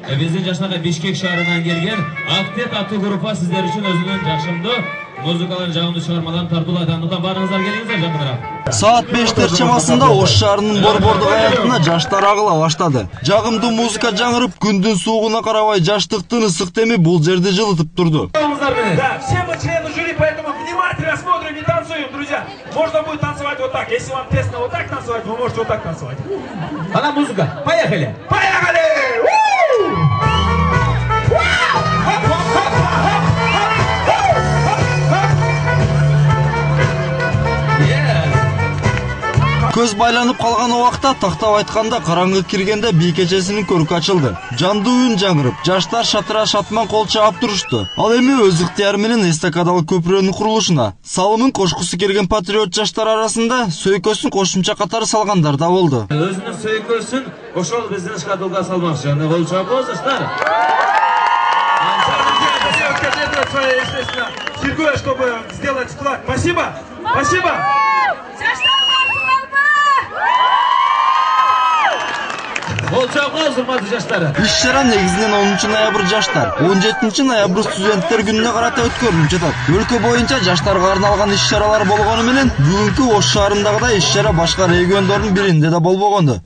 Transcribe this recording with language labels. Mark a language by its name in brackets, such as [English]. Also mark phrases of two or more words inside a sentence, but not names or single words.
[Kyrgyz] Bizdin Жашнага Бишкек шаарынан келген Актет аттуу группа сиздер үчүн өзүнүн жакшымдуу музыкаларын жагымдуу чыгармаларын тартуулайт. Андыктан баарыңыздар келиңиздер жакыныраак. Saat 5 чамасында Ош шаарынын борбордук аятына жаштар агыла баштады. Жагымдуу музыка жаңырып, күндүн суугуна карабай жаштыктын ысык теми бул жерди жылытып турду. [Russian] Да, все мы члены жюри, поэтому внимательно смотрим и танцуем, друзья. Можно будет танцевать вот так. Если вам тесно вот так танцевать, вы можете вот так танцевать. Она музыка. Поехали! Поехали! [Kyrgyz] Көз байланып калган убакта тактап айтканда караңгы киргенде бий кечесинин көркү ачылды. Жандуу үн жаңырып, жаштар шатыра шатман кол чаап турушту. Ал эми өз ыктыяры менен эстакадалык көпүрөнүн курулушуна салымын кошкусу келген патриот жаштар арасында сөйкөсүн кошумча катары салгандар да болду. Өзүнүн сөйкөсүн ошол биздин шкатулга салмакчы. Аны кол чаапбыз, жаштар. [Russian] Сергей, чтобы сделать вклад. Спасибо. Спасибо. [Kyrgyz] Иш-чара негизинен 10 ноябрь жаштар, 17 ноябрь студенттер күнүнө карата өткөрүлүп жатат. Өлкө боюнча жаштарга арналган иш-чаралар болгону менен бүгүнкү Ош шаарындагыдай иш-чара башка региондордун биринде да болбогонду.